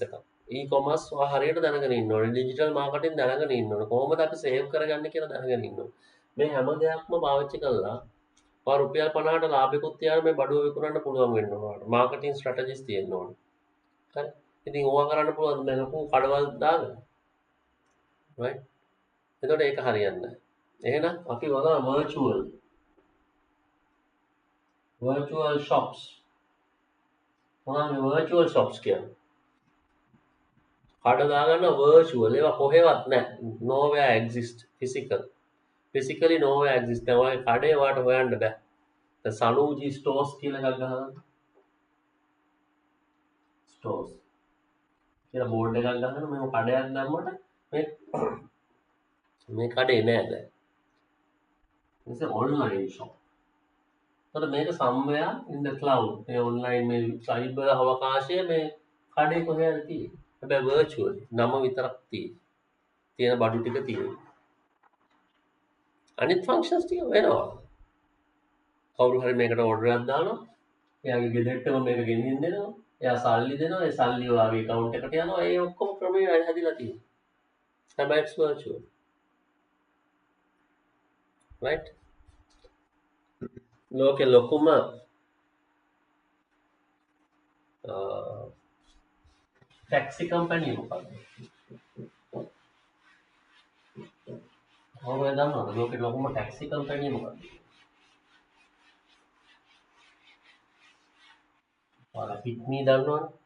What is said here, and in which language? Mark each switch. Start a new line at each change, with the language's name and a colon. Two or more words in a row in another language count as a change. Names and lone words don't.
Sinhala: එකක් e-commerce ඔයා හරියට දැනගෙන ඉන්න ඕනේ
English: digital marketing
Sinhala: දැනගෙන ඉන්න ඕනේ කොහොමද අපි සේව් කරගන්නේ කියලා දැනගෙන ඉන්න ඕනේ මේ හැම දෙයක්ම පාවිච්චි කළා ඔයා රුපියල් 50ට ලාභෙකුත් තියාගෙන මේ බඩුව විකුණන්න පුළුවන් වෙන්න ඕනේ
English: marketing strategies
Sinhala: තියෙන්න ඕනේ හරි ඉතින් ඕවා කරන්න පුළුවන් දැන් ලොකු කඩවල් දාගෙන right එතකොට ඒක හරියන්නේ නැහැ එහෙනම් අපි වගා
English: virtual shops
Sinhala: මොනවාද මේ
English: virtual shops
Sinhala: කියන්නේ කඩ දාගන්න virtual ඒවා කොහෙවත් නැහැ
English: nowhere exist physically nowhere exist
Sinhala: ඒ වගේ කඩේ වාට හොයන්න බෑ දැන් සනූජි stores කියලා එකක් ගහගන්න stores කියලා බෝඩ් එකක් ගහගෙන මේ කඩයක් දැම්මට මේ කඩේ නෑ දැන්
English: it's an online shop. So මේක somewhere in the cloud.
Sinhala: මේ online මේ cyber අවකාශයේ මේ කඩේ කොහෙද තියෙන්නේ. හැබැයි virtual නම විතරක් තියෙන බඩු ටික තියෙනවා. අනිත් functions ටික වෙනවා. කවුරු හරි මේකට order එකක් දානවා. එයාගේ ගෙදරටම මේක ගෙනියන්න දෙනවා. එයා සල්ලි දෙනවා. ඒ සල්ලි ඔයාගේ account එකට යනවා. ඒ ඔක්කොම ක්‍රමයේ හැදිලා තියෙනවා.
English: හැබැයි it's virtual. right?
Sinhala: ලෝකෙ ලොකුම
English: taxi company
Sinhala: මොකක්ද? කවුරුද දන්නවද? ලෝකේ ලොකුම
English: taxi company
Sinhala: මොකක්ද? ඔයාලා පිට්මී දන්නවනේ.